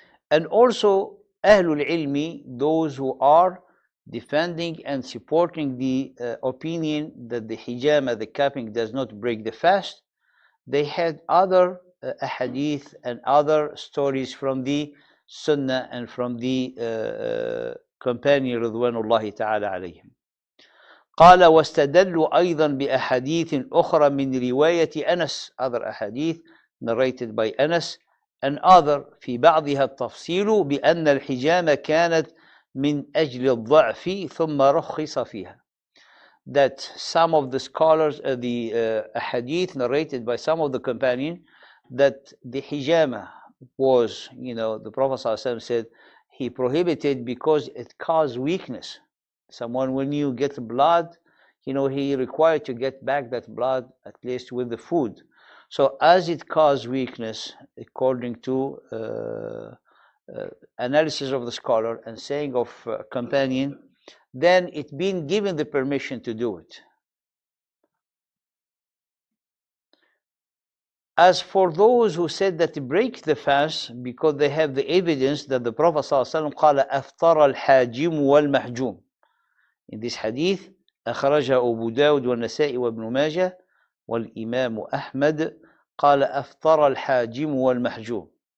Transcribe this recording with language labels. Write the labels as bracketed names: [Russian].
[English] And also Ahlul Ilmi, those who are defending and supporting the opinion that the hijama, the capping, does not break the fast, they had other ahadith and other stories from the Sunnah and from the companion Ridwanullahi ta'ala alayhim. [Arabic] قال واستدلوا أيضا بأحاديث أخرى من رواية أنس, [English] other ahadith narrated by Anas, and other [Arabic] في بعضها التفصيل بأن الحجامة كانت من أجل الضعف ثم رخص فيها. [English] That some of the scholars, the hadith narrated by some of the companions, that the hijama was, the Prophet ﷺ said he prohibited because it caused weakness. Someone, when you get blood, he required to get back that blood at least with the food. So as it caused weakness, according to analysis of the scholar and saying of companion, then it's been given the permission to do it. As for those who said that to break the fast because they have the evidence that the Prophet ﷺ [Arabic] قال أفطر الحاجم والمحجوم. [English] In this hadith, [Arabic] أخرجه أبو داود والنسائي وابن ماجه والإمام أحمد قال أفطر الحاجم والمحجوم.